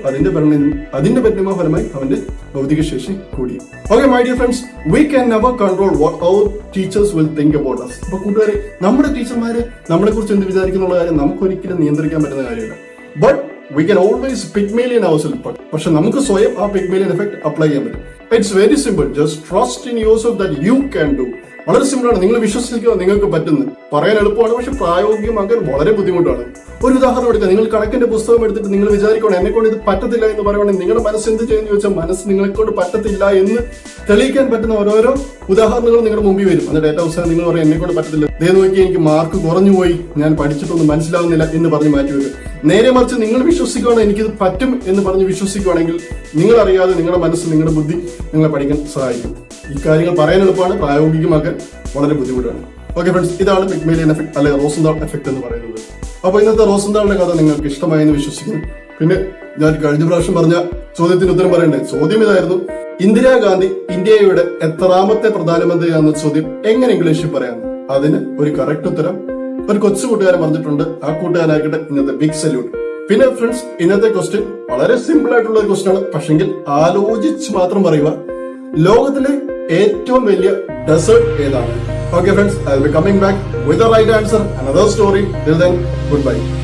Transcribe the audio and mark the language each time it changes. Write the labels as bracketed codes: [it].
[ml] അതിന്റെ പരിണാമ ഫലമായി അവന്റെ ഭൗതിക ശേഷി കൂടി. [en] Okay my dear friends, we can never control what our teachers will think about us. [ml] അപ്പൊ കൂട്ടുകാരെ, നമ്മുടെ ടീച്ചർമാര് നമ്മളെ കുറിച്ച് എന്ത് വിചാരിക്കുന്നുള്ള കാര്യം നമുക്കൊരിക്കലും നിയന്ത്രിക്കാൻ പറ്റുന്ന കാര്യമില്ല. [en] But we can always Pygmalion ourselves. [ml] പക്ഷെ നമുക്ക് സ്വയം ആ Pygmalion effect അപ്ലൈ ചെയ്യാൻ പറ്റും. [en] It's very simple. Just trust in yourself that you can do. [ml] വളരെ സിമ്പിൾ ആണ്. നിങ്ങൾ വിശ്വസിക്കുക, നിങ്ങൾക്ക് പറ്റുന്നു. പറയാൻ എളുപ്പമാണ്, പക്ഷെ പ്രായോഗികമാക്കാൻ വളരെ ബുദ്ധിമുട്ടാണ്. ഒരു ഉദാഹരണം എടുക്കുക. നിങ്ങൾ കണക്കിന്റെ പുസ്തകം എടുത്തിട്ട് നിങ്ങൾ വിചാരിക്കണം എന്നെ കൊണ്ട് ഇത് പറ്റത്തില്ല എന്ന് പറയുകയാണെങ്കിൽ നിങ്ങളുടെ മനസ്സ് എന്ത് ചെയ്യുന്നു ചോദിച്ചാൽ മനസ്സ് നിങ്ങളെ കൊണ്ട് പറ്റത്തില്ല എന്ന് തെളിയിക്കാൻ പറ്റുന്ന ഓരോരോ ഉദാഹരണങ്ങൾ നിങ്ങളുടെ മുമ്പിൽ വരും. എന്നിട്ട് ഏറ്റവും അവസാനം നിങ്ങൾ പറയും എന്നെ കൊണ്ട് പറ്റത്തില്ല, ദേ നോക്കി എനിക്ക് മാർക്ക് കുറഞ്ഞു പോയി, ഞാൻ പഠിച്ചിട്ടൊന്നും മനസ്സിലാവുന്നില്ല എന്ന് പറഞ്ഞ് മാറ്റിവെക്കുക. നേരെ മറിച്ച് നിങ്ങൾ വിശ്വസിക്കുകയാണ് എനിക്കിത് പറ്റും എന്ന് പറഞ്ഞ് വിശ്വസിക്കുകയാണെങ്കിൽ നിങ്ങൾ അറിയാതെ നിങ്ങളുടെ മനസ്സ്, നിങ്ങളുടെ ബുദ്ധി നിങ്ങളെ പഠിക്കാൻ സഹായിക്കും. ഈ കാര്യങ്ങൾ പറയാൻ എളുപ്പമാണ്, പ്രായോഗികമാക്കാൻ വളരെ ബുദ്ധിമുട്ടാണ്. ഓക്കെ ഫ്രണ്ട്സ്, ഇതാണ് Pygmalion എഫക്ട് അല്ലെങ്കിൽ റോസൻതാൾ എഫക്ട് എന്ന് പറയുന്നത്. അപ്പൊ ഇന്നത്തെ റോസൻതാളിന്റെ കഥ നിങ്ങൾക്ക് ഇഷ്ടമായെന്ന് വിശ്വസിക്കുന്നു. പിന്നെ ഞാൻ കഴിഞ്ഞ പ്രാവശ്യം പറഞ്ഞ ചോദ്യത്തിന് ഉത്തരം പറയണ്ടേ? ചോദ്യം ഇതായിരുന്നു: ഇന്ദിരാഗാന്ധി ഇന്ത്യയുടെ എത്രാമത്തെ പ്രധാനമന്ത്രിയാണെന്ന ചോദ്യം എങ്ങനെ ഇംഗ്ലീഷിൽ പറയാം? അതിന് ഒരു കറക്റ്റ് ഉത്തരം ഒരു കൊച്ചു കൂട്ടുകാരൻ പറഞ്ഞിട്ടുണ്ട്. ആ കൂട്ടുകാരായിക്കട്ടെ ഇന്നത്തെ ബിഗ് സല്യൂട്ട്. പിന്നെ ഫ്രണ്ട്സ്, ഇന്നത്തെ ക്വസ്റ്റ്യൻ വളരെ സിമ്പിൾ ആയിട്ടുള്ള ഒരു ക്വസ്റ്റ്യൻ ആണ്, പക്ഷെങ്കിൽ ആലോചിച്ച് മാത്രം പറയുക. ലോകത്തിലെ ഏറ്റവും വലിയ ഡെസേർട്ട് ഏതാണ്? [en] Okay friends, I will be coming back with the right answer, another story. Till then, goodbye.